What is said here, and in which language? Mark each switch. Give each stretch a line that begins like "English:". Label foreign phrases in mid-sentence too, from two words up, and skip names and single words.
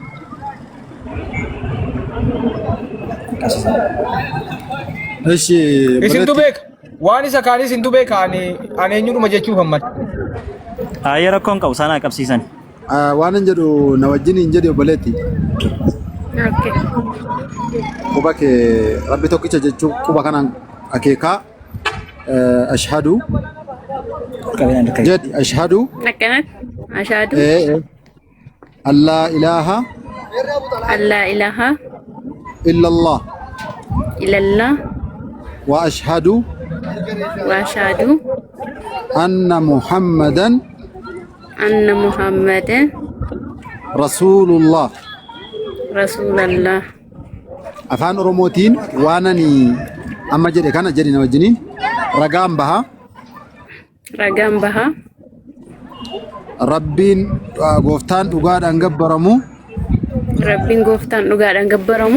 Oromo: Eshi isintu beeka waan isa kaanis isintu beeka ani eenyudhuma jechuuf hammad. Ayya rakkoon qabu isaan haa qabsiisan. Waan hin jedhu na wajjin hin jedhu obboleetti. Quba kee rabbi tokkicha jechuun quba kanaan akeekaa ashhadu
Arabic: جد أشهد أن لا إله إلا الله وأشهد أن محمدا أن محمد رسول الله. رسول الله.
Oromo: Afaan Oromootiin waan ani amma jedhe kana jedhina wajjiniin ragaan baha. Ragaan baha. Rabbiin gooftaan dhugaadhaan gabbaramu. Rabbiin gooftaan dhugaadhaan gabbaramu.